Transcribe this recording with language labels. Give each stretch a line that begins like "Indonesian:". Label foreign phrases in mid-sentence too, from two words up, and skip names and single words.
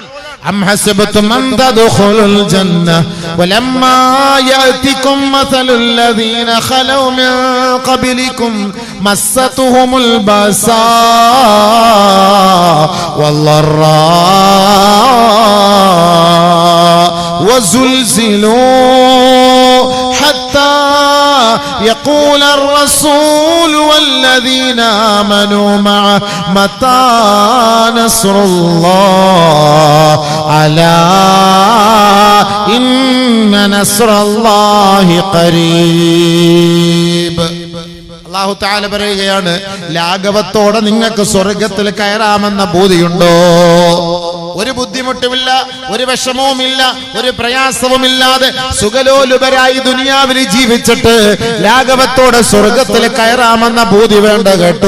Arabic: أم حسبتم أن تدخلوا الجنة ولما يأتكم مثل الذين خلوا من قبلكم مستهم البأساء والضراء وزلزلوا حتى يقول الرسول والذين آمنوا معه متى نصر الله ألا إن نصر الله قريب. الله تعالى
Malayalam: പറയുകയാണ്, ലാഘവത്തോടെ നിങ്ങൾക്ക് സ്വർഗത്തിൽ കയറാമെന്ന ബോധ്യമുണ്ടോ? ഒരു ബുദ്ധിമുട്ടുമില്ല, ഒരു വിഷമവുമില്ല, ഒരു പ്രയാസവുമില്ലാതെ സുഖലോലുപരായി ദുനിയാവിൽ ജീവിച്ചിട്ട് ലാഘവത്തോടെ സ്വർഗത്തിൽ കയറാമെന്ന ബോധ്യം വേണ്ട കേട്ടോ.